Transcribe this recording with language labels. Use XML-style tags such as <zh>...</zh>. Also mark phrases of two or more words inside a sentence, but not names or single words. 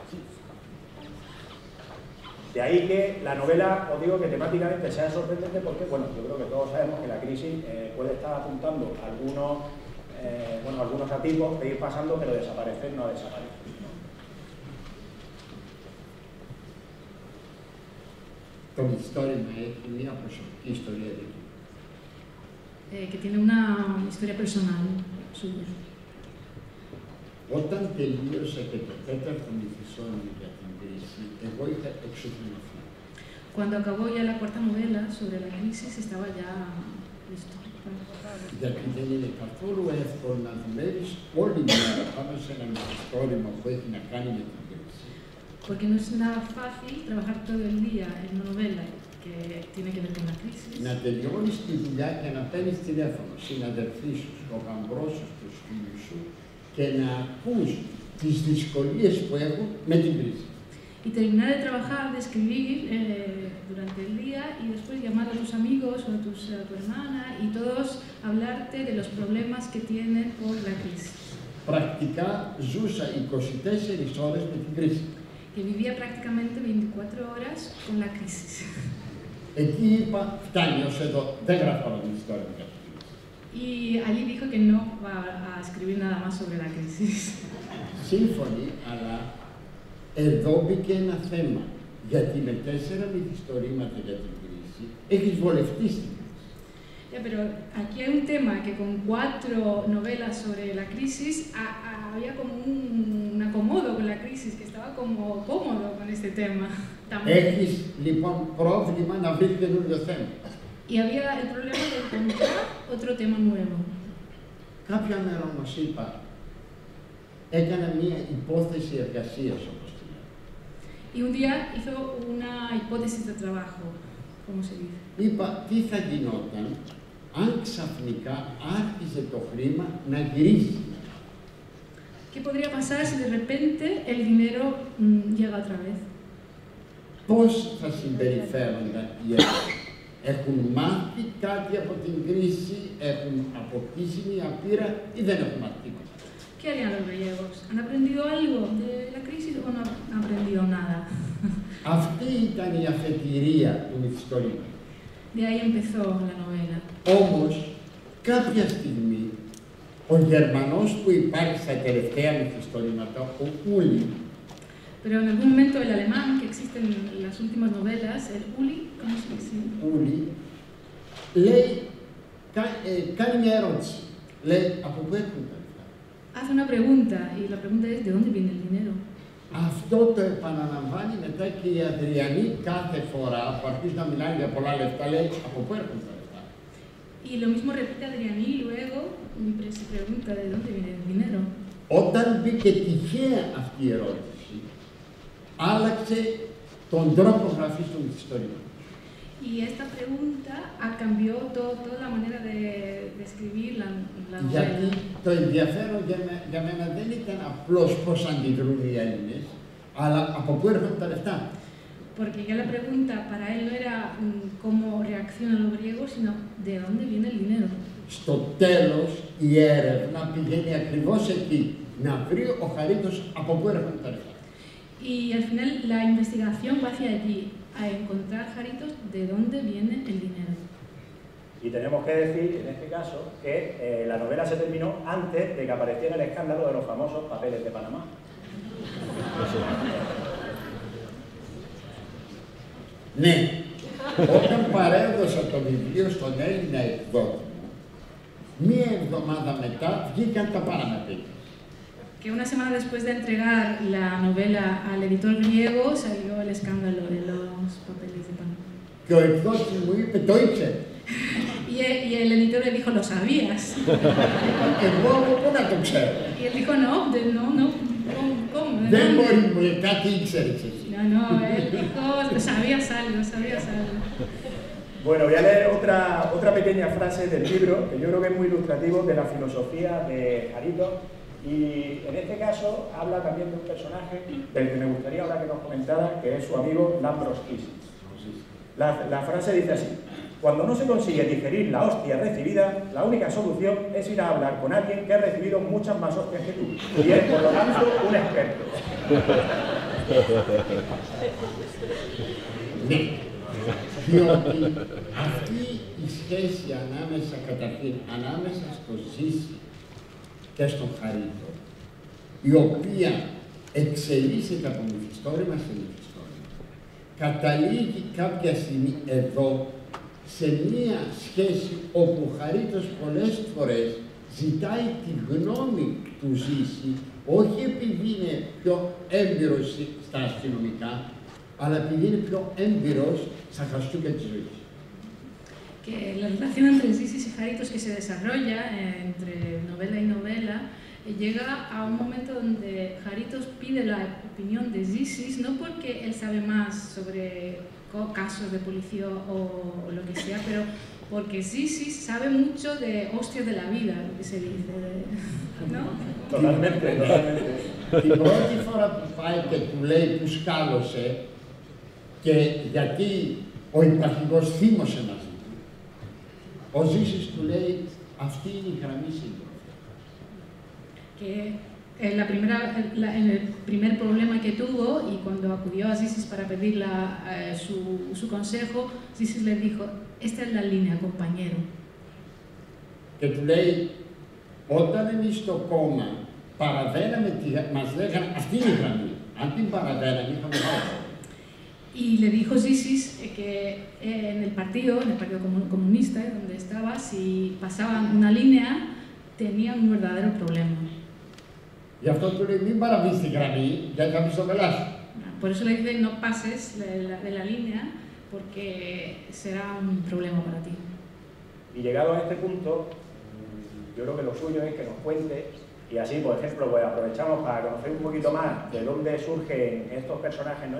<es>De ahí que la novela, os digo que temáticamente sea sorprendente porque, bueno, yo creo que todos sabemos que la crisis puede estar apuntando algunos atisbos de ir pasando, pero desaparecer no desaparece, ¿no? Con historia mía, pues, ¿qué historia de aquí? Que tiene una historia personal suya.</es> <el>Όταν τελείωσα και το τέταρτο μυθιστόρημα για την κρίση, εγώ είχα εξουθενωθεί.</el> <es>Cuando acabó ya la cuarta novela sobre la crisis, estaba ya listo.</es> <el>Γιατί δεν είναι καθόλου εύκολο να δουλεύεις όλη μέρα πάνω σε ένα μυθιστόρημα που έχει να κάνει με την κρίση.</el> <es>Porque no es nada fácil trabajar todo el día en una novela que tiene que ver con la crisis.</es> <el>Να τελειώνεις τη δουλειά και να παίρνεις τηλέφωνο συναδελφοί σου, στο γαμπρό σου, στους φίλους σου και να ακούς τις δυσκολίες που έχουν με την κρίση.</el> <es>Y terminar de trabajar, de escribir durante el día y después llamar a tus amigos o a tu hermana y todos hablarte de los problemas que tienen por la crisis.</es> <el>Πρακτικά ζούσα 24 ώρες με την κρίση.</el> <es>Que vivía prácticamente 24 horas con la crisis.</es> <el>Εκεί είπα, φτάνει ως εδώ, δεν γράφω άλλο την ιστορία μου.</el> <es>Y allí dijo que no va a escribir nada más sobre la crisis.</es> <el>Σύμφωνοι, αλλά εδώ μπήκε ένα θέμα. Γιατί με 4 μυθιστορήματα για την κρίση έχεις βολευτεί στην κρίση.</el> <es>Pero aquí hay un tema que con 4 novelas sobre la crisis había como un acomodo con la crisis, que estaba como cómodo con este tema.</es> <el>Έχεις λοιπόν πρόβλημα να βρεις καινούριο θέμα.</el> <es>Y había el problema de encontrar otro tema nuevo.</es> <el>Κάποια μέρα όμως είπα, έκανα μία υπόθεση εργασίας όπως τη λέω.</el> <es>Y un día hizo una hipótesis de trabajo, como se dice.</es> <el>Είπα, τι θα γινόταν αν ξαφνικά άρχισε το χρήμα να γυρίζει.</el> <es>¿Qué podría pasar si de repente el dinero llega otra vez?</es> <el>Πώς θα συμπεριφέρονταν οι Έλληνες. Έχουν μάθει κάτι από την κρίση, έχουν αποκτήσει μια πείρα ή δεν έχουν μάθει τίποτα.</el> <es>¿Qué harían los griegos? ¿Han aprendido algo de la crisis o no han aprendido nada?</es> <el>Αυτή ήταν η αφετηρία του μυθιστορήματος.</el> <es>De ahí empezó la novela.</es> <el>Όμως, κάποια στιγμή, ο Γερμανός που υπάρχει στα τελευταία μυθιστορήματα, ο Ούλη,</el> <es>Pero en algún momento el alemán que existe en las últimas novelas, el Uli, ¿cómo se dice?</es> <el>Ούλη, λέει, κάνει μια ερώτηση. Λέει, από πού έρχονται τα λεφτά.</el> <es>Hace una pregunta y la pregunta es ¿de dónde viene el dinero?</es> <el>Αυτό το επαναλαμβάνει μετά και η Αδριανή κάθε φορά που αρχίζει να μιλάει για πολλά λεφτά, λέει, από πού έρχονται τα λεφτά.</el> <es>Y lo mismo repite Adriani luego se pregunta ¿de dónde viene el dinero?</es> <el>Όταν μπήκε τυχαία αυτή η ερώτηση, άλλαξε τον τρόπο γραφής του μυθιστορήματος.</el> <es>Y esta pregunta cambió toda la manera de escribir la novela.</es> <el>Γιατί το ενδιαφέρον για μένα δεν ήταν απλώς πώς αντιδρούν οι Έλληνες, αλλά από πού έρχονται τα λεφτά.</el> <es>Porque ya la pregunta para él no era cómo reaccionan los griegos, sino de dónde viene el dinero.</es> <el>Στο τέλος η έρευνα πηγαίνει ακριβώς εκεί, να βρει ο Χαρίτος από πού έρχονται τα λεφτά.</el> <es>Y al final la investigación va hacia allí, a encontrar Jaritos de dónde viene el dinero. Y tenemos que decir, en este caso, que la novela se terminó antes de que apareciera el escándalo de los famosos papeles de Panamá.</es> <el>Ναι, όταν παρέδωσα το βιβλίο στον Έλληνα εκδότη μου, μία εβδομάδα μετά βγήκαν τα παραμετρικά.</el> <es>Que una semana después de entregar la novela al editor griego salió el escándalo de los papeles de Panamá.</es> <el>Και ο εκδότης μου είπε, το ήξερε.</el> <es>Y el editor le dijo, ¿lo sabías?</es> <el>Εγώ πού να το ξέρω.</el> <es>Y él dijo, no, ¿cómo?</es> <el>Δεν μπορεί, μου λέει, κάτι ήξερες εσύ.</el> <es>No, él dijo, sabías algo. Bueno, voy a leer otra pequeña frase del libro, que yo creo que es muy ilustrativo de la filosofía de Jarito. Y en este caso habla también de un personaje del que me gustaría ahora que nos comentara, que es su amigo Lambros Kisis. La frase dice así: cuando no se consigue digerir la hostia recibida, la única solución es ir a hablar con alguien que ha recibido muchas más hostias que tú, y es, por lo tanto, un experto.</es> <el>Διότι αυτή η σχέση ανάμεσα, καταρχήν, ανάμεσα στο Ζήση και στον Χαρίτο, η οποία εξελίσσεται από μυθιστόρημα σε μυθιστόρημα, καταλήγει κάποια στιγμή εδώ σε μία σχέση όπου ο Χαρίτος πολλές φορές ζητάει τη γνώμη του Ζήση, όχι επειδή είναι πιο έμπειρος στα αστυνομικά, αλλά επειδή είναι πιο έμπειρος στα χαστούκια της ζωής.</el> <es>Que la relación entre Zisis y Jaritos que se desarrolla entre novela y novela llega a un momento donde Jaritos pide la opinión de Zisis, no porque él sabe más sobre casos de policía o lo que sea, pero porque Zisis sabe mucho de hostias de la vida, lo que se dice, ¿no? Totalmente, totalmente.</es> <el>Την πρώτη φορά που πάει και του λέει που σκάλωσε και γιατί ο υπαρχηγός θύμωσε μαζί του, ο Ζήσης του λέει αυτή είναι η γραμμή σύντροφη.</el> <es>Que el primer problema que tuvo y cuando acudió a Zisis para pedir su consejo, Zisis le dijo, esta es la línea, compañero.</es> <el>Και του λέει, όταν εμείς στο κόμμα παραβαίναμε, μας λέγανε αυτή είναι η γραμμή. Αν την παραβαίναμε, είχαμε βάση.</el> <es>Y le dijo Zisis que en el Partido Comunista, donde estaba, si pasaban una línea, tenían un verdadero problema.</es> <el>Γι' αυτό του λέει, μην παραβείς τη γραμμή, γιατί θα πεις το πελάσου.</el> <es>Por eso le dice, no pases de la línea, porque será un problema para ti. Y llegado a este punto, yo creo que lo suyo es que nos cuente, y así, por ejemplo, pues aprovechamos para conocer un poquito más de dónde surgen estos personajes, ¿no?</es>